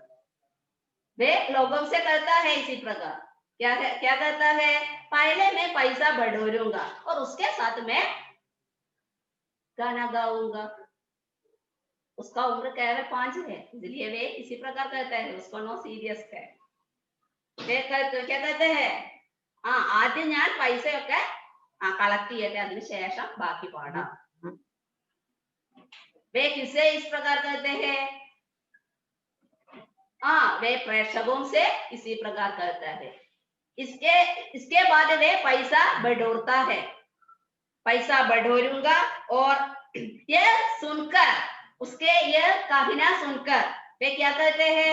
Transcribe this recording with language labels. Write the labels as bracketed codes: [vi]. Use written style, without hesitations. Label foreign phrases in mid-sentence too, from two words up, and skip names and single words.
[hi] वे लोगों से कहता है इसी प्रकार, क्या कहता है? पहले मैं पैसा बटोरूंगा और उसके साथ मैं गाना गाऊंगा। उसका उम्र केवल 5 है, इसलिए वे इसी प्रकार कहता है, उसको [en] no serious [hi] है। वे क्या कहते हैं? [ml] ആദ്യം ഞാൻ പൈസയൊക്കെ കളക്ട് ചെയ്യട്ടെ, അതിനുശേഷം ബാക്കി പാടാം। [hi] वे किसे इस प्रकार कहते हैं? वे प्रेक्षकों से इसी प्रकार कहता है। इसके बाद वे पैसा बटोरता है, पैसा बटोरूंगा। और यह सुनकर, उसके यह कहना सुनकर वे क्या कहते हैं?